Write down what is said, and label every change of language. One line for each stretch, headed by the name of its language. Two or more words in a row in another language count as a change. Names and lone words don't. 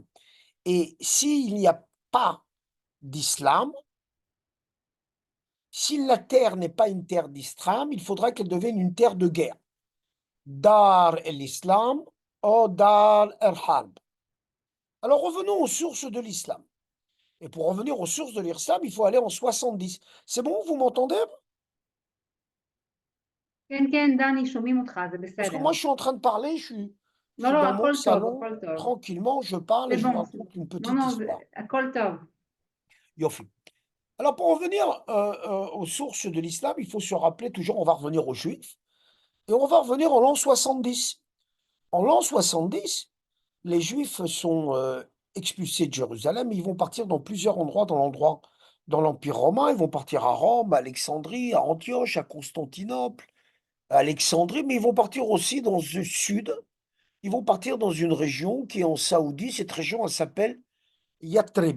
French: Et s'il n'y a pas d'islam, si la terre n'est pas une terre d'islam, il faudra qu'elle devienne une terre de guerre.
Arabic: دار الإسلام ou دار الحرب.
French: Alors revenons aux sources de l'islam. Et pour revenir aux sources de l'islam, il faut aller en 70. C'est bon, vous m'entendez?
Hebrew: כן, כן, דני, שומעים אותך, זה
French: Parce que
Hebrew: בסדר.
French: moi, je suis en train de parler, je
Hebrew: לא,
French: suis
Hebrew: לא,
French: dans mon
Hebrew: הכל טוב,
French: salon,
Hebrew: הכל טוב.
French: tranquillement, je parle
Hebrew: זה
French: et je vous
Hebrew: בון,
French: raconte une
Hebrew: לא,
French: petite
Hebrew: לא,
French: histoire.
Hebrew: הכל טוב. Yofi.
French: Alors, pour revenir aux sources de l'islam, il faut se rappeler toujours, on va revenir aux Juifs, et on va revenir en l'an 70. En l'an 70, les Juifs sont expulsés de Jérusalem, ils vont partir dans plusieurs endroits dans l'Empire romain, ils vont partir à Rome, à Alexandrie, à Antioche, à Constantinople, à Alexandrie, mais ils vont partir aussi dans le sud, ils vont partir dans une région qui est en Saoudie, cette région, elle s'appelle Yatrib.